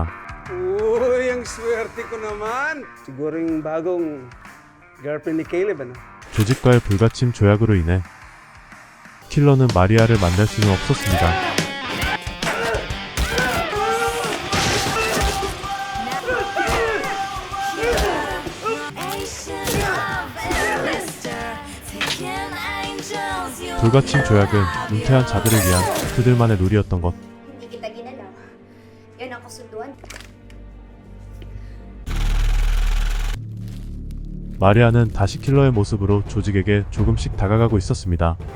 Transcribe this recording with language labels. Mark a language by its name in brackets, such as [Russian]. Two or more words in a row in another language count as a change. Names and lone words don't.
[Filipino] Uy, ang swerte ko naman. Siguro yung bagong girlfriend ni Caleb, ano? [Korean] 조직과의 불가침 조약으로 인해 킬러는 마리아를 만날 수는 없었습니다. 불가침 조약은 은퇴한 자들을 위한 그들만의 놀이였던 것. [Filipino] Hindi kita ginalaw. Yan ang kasunduan. [Korean] 마리아는 다시 킬러의 모습으로 조직에게 조금씩 다가가고 있었습니다.